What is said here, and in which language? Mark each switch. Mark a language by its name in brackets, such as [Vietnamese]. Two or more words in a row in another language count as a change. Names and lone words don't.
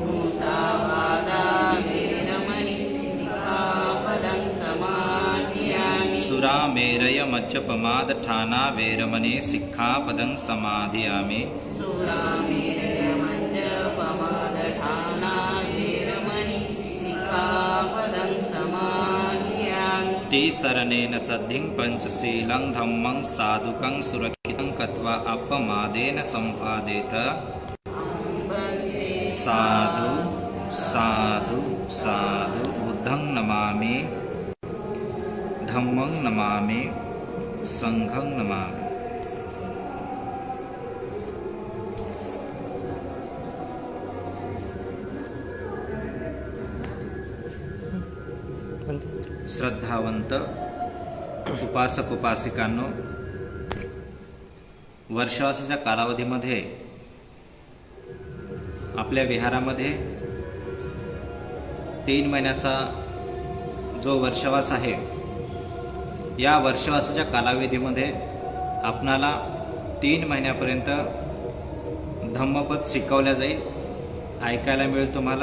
[Pali] सुरामेरय मज्जपमादठाना वेरमणे सिक्खापदं समादयामि शरणेन सद्धिं पंचशीलं धम्मं साधुकं सुरक्षितं कत्वा अपमादेन संपादेत साधु साधु साधु बुद्धं नमामि धम्मं नमामि संघं नमामि। [Marathi] श्रद्धावंत उपासक उपासिकांनो, वर्षवासाच्या कालावधीमध्ये आपल्या विहारामध्ये 3 महिन्याचा जो वर्षवास आहे, या वर्षवासाच्या कालावधीमध्ये आपणाला 3 महिन्यापर्यंत धम्मपद शिकवल्या जाईल, ऐकायला मिळेल तुम्हाला।